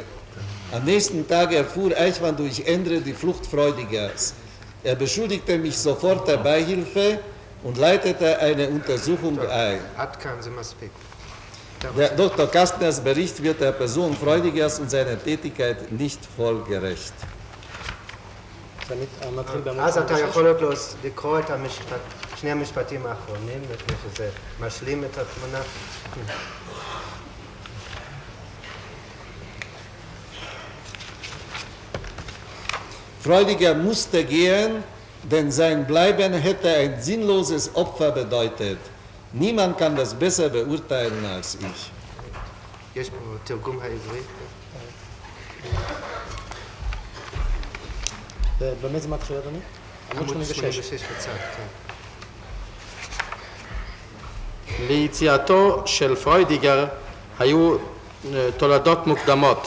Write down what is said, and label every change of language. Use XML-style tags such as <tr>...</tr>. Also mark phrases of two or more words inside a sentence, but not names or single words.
<de>Am nächsten Tag erfuhr Eichmann durch Endre die Flucht Freudigers. Er beschuldigte mich sofort der Beihilfe und leitete eine Untersuchung ein. Der Dr. Kastners Bericht wird der Person Freudigers und seiner Tätigkeit nicht voll gerecht.</de> <he>אז אתה יכול לקרוא את שני המשפטים האחרונים, לפני שזה משלים את התמונה.</he> <de>Freudiger musste gehen, denn sein Bleiben hätte ein sinnloses Opfer bedeutet. Niemand kann das besser beurteilen als ich.</de> <he>יש פה תרגום העברית. במה זה מתחיל, אדוני? עמוד 86 בצד, כן. ליציאתו של פרוידיגר היו תולדות מוקדמות.</he>